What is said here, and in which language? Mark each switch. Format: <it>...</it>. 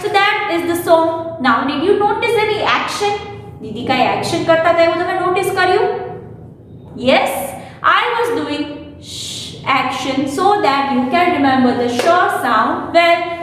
<en>So that is the song. Now did you notice any action?</en> <gu>દીદી કાઈ action કરતા હતા એવું તમે નોટિસ કર્યું?</gu> <en>Yes, I was doing action so that you can remember the sh sound well.</en>